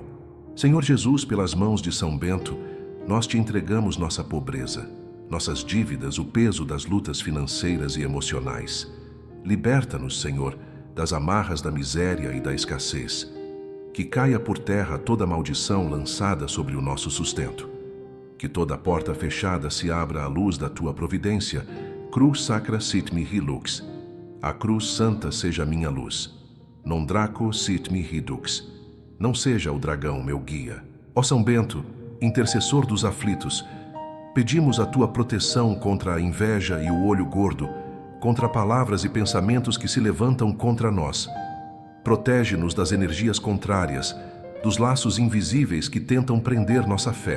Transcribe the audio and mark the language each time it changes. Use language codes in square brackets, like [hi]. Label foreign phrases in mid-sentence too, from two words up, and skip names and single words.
[pt] Senhor Jesus, pelas mãos de São Bento, nós te entregamos nossa pobreza, nossas dívidas, o peso das lutas financeiras e emocionais. Liberta-nos, Senhor, das amarras da miséria e da escassez. Que caia por terra toda maldição lançada sobre o nosso sustento. Que toda porta fechada se abra à luz da tua providência. [la] Cruz sacra sit mihi lux. [pt] A cruz santa seja minha luz. [la] Non draco sit mihi dux. [pt] Não seja o dragão meu guia. Ó São Bento, intercessor dos aflitos, pedimos a tua proteção contra a inveja e o olho gordo, contra palavras e pensamentos que se levantam contra nós. Protege-nos das energias contrárias, dos laços invisíveis que tentam prender nossa fé.